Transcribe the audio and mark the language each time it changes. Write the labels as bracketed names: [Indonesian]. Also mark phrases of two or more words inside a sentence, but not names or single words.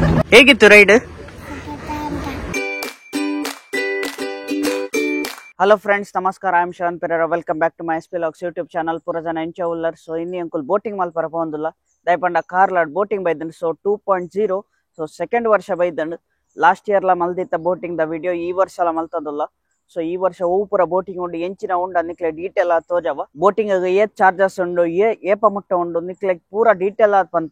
[English] ಹೇಗಿತ್ತು ride? Hello friends, ನಮಸ್ಕಾರ. I am Shravan Pereira. Welcome back to my SP Vlogs YouTube channel. [Tulu] ಪೂರ ಜನ ಎಂಚ ಉಲ್ಲರ್. ಸೊ ಇನ್ನಿ ಅಂಕುಲ್ ಬೋಟಿಂಗ್ ಮಲ್ಪರ ಪೋಂದುಲ್ಲ ದಯಪಂಡ ಕಾರ್ಲಾಡ್ ಬೋಟಿಂಗ್ ಬೈದಂಡು. ಸೊ 2.0 ಸೊ ಸೆಕೆಂಡ್ ವರ್ಷ ಬೈದಂಡು. [English] last year [Tulu] ಲ ಮಲ್ದಿತ್ತ ಬೋಟಿಂಗ್ ದ ವಿಡಿಯೋ ಈ ವರ್ಷ ಲ ಮಲ್ತದಲ್ಲ. ಸೊ ಈ ವರ್ಷ ಹೂ ಪೂರ ಬೋಟಿಂಗ್ ಉಂಡು ಎಂಚಿನ ಉಂಡು ನಿಕ್ಲೆ ಡೀಟೇಲ್ ಆದ್ ತೋಜವ. ಬೋಟಿಂಗ್ ಏತ್ ಚಾರ್ಜಸ್ ಉಂಡು ಏಪ ಮುಟ್ಟ ಉಂಡು ನಿಕ್ಲೆ ಪೂರ ಡೀಟೇಲ್ ಆದ್ ಪನ್ಪ.